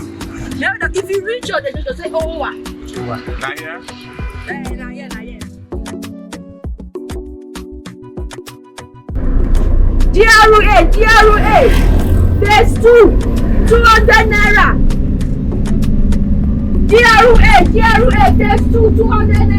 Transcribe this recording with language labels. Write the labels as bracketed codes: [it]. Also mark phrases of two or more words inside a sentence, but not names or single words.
[en] Now, if you reach out, they just say, oh, what? Not here. Not here. DRA. There's 200 naira. DRA. There's 200 naira.